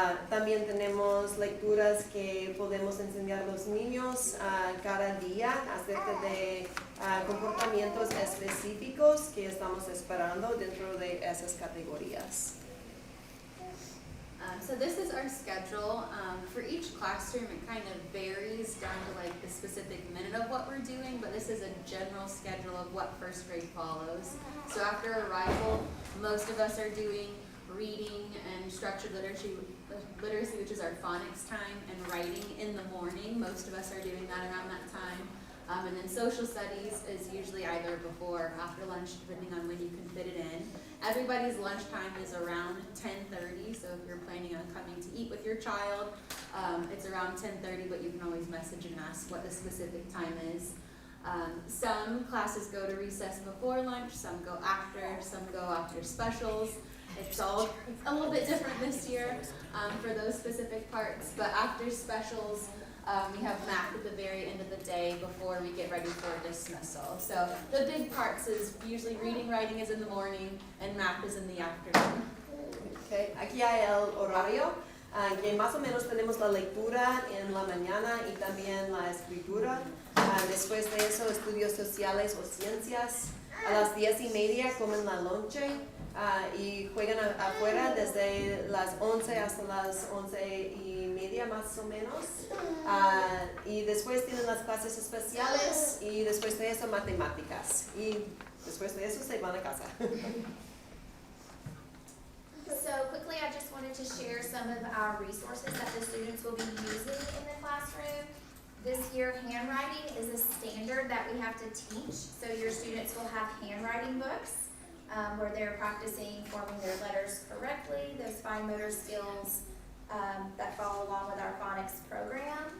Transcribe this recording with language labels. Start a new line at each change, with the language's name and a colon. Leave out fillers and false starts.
Spanish: También tenemos lecturas que podemos enseñar a los niños cada día acerca de comportamientos específicos que estamos esperando dentro de esas categorías.
English: So this is our schedule. For each class classroom, it kind of varies down to like the specific minute of what we're doing, but this is a general schedule of what first grade follows. So after arrival, most of us are doing reading and structured literacy, which is our phonics time, and writing in the morning. Most of us are doing that around that time. And then social studies is usually either before or after lunch, depending on when you can fit it in. Everybody's lunchtime is around 10:30, so if you're planning on coming to eat with your child, it's around 10:30, but you can always message and ask what the specific time is. Some classes go to recess before lunch, some go after, some go after specials. It's all a little bit different this year for those specific parts, but after specials, we have math at the very end of the day before we get ready for dismissal. So the big parts is usually reading, writing is in the morning, and math is in the afternoon.
Spanish: Okay, aquí hay el horario, que más o menos tenemos la lectura en la mañana y también la escritura. Después de eso, estudios sociales o ciencias. A las 10:30 comen la lonche y juegan afuera desde las 11 hasta las 11:30 más o menos. Y después tienen las clases especiales y después de eso matemáticas. Y después de eso se van a casa.
English: So quickly, I just wanted to share some of our resources that the students will be using in the classroom. This year, handwriting is a standard that we have to teach. So your students will have handwriting books where they're practicing forming their letters correctly, those fine motor skills that follow along with our phonics program.